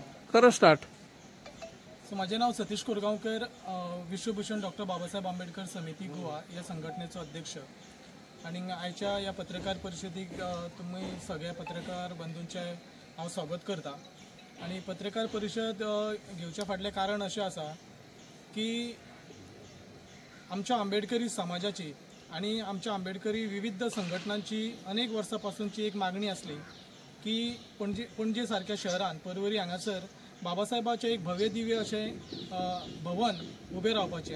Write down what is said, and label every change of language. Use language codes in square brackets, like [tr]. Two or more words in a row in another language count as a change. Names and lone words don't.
[kok] करा स्टार्ट. [mr] माझे नाव [kok] सतीश कोरगांवकर, विश्वभूषण डॉक्टर बाबासाहेब आंबेडकर समिती गोवा या संघटनेचो अध्यक्ष. आणि आयच्या या पत्रकार परिषदेक तुम्ही सगळ्या पत्रकार बंधूंचे हांव स्वागत करता. आणि पत्रकार परिषद घेवच्या फाटलें कारण अशें आसा की आमच्या आंबेडकरी समाजाची आणि आमच्या आंबेडकरी विविध संघटनांची अनेक वर्सांपासूनची एक मागणी असली की पणजे सारख्या शहरान परवरी हांगासर बाबासाहेबाचें एक भव्य दिव्य अशें भवन उबें रावपाचें.